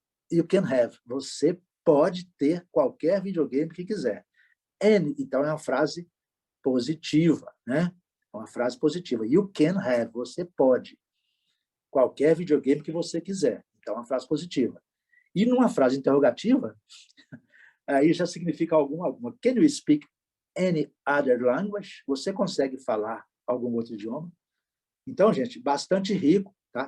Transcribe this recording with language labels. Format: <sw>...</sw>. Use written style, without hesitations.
<en>You can have.</en> <pt>Você pode ter qualquer videogame que quiser. And, então, é uma frase positiva, né? É uma frase positiva.</pt> <en>You can have.</en> <pt>Você pode. Qualquer videogame que você quiser. Então, é uma frase positiva. E numa frase interrogativa, aí já significa alguma.</pt> <en>Can you speak any other language?</en> <pt>Você consegue falar algum outro idioma? Então, gente, bastante rico, tá?</pt>